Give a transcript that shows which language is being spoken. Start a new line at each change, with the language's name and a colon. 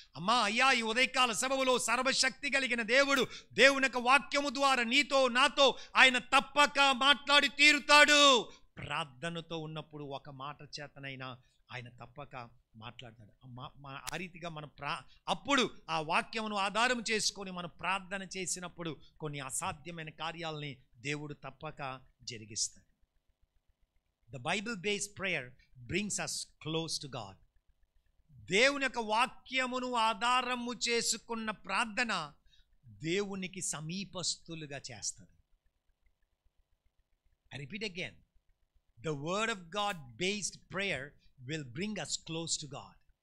Telugu: అమ్మా అయ్యా, ఈ ఉదయకాల సభలో సర్వశక్తి కలిగిన దేవుడు దేవుని యొక్క వాక్యము ద్వారా నీతో నాతో ఆయన తప్పక మాట్లాడి తీరుతాడు. ప్రార్థనతో ఉన్నప్పుడు ఒక మాట చేతనైనా ఆయన తప్పక మాట్లాడతాడు. ఆ రీతిగా మనం అప్పుడు ఆ వాక్యమును ఆధారం చేసుకొని మనం ప్రార్థన చేసినప్పుడు కొన్ని అసాధ్యమైన కార్యాలని దేవుడు తప్పక జరిగిస్తాడు.
English: The Bible-based prayer brings us close to God.
Telugu: దేవుని యొక్క వాక్యమును ఆధారము చేసుకున్న ప్రార్థన దేవునికి సమీపస్తులుగా చేస్తుంది.
English: I repeat again. The word of God based prayer will bring us close to God.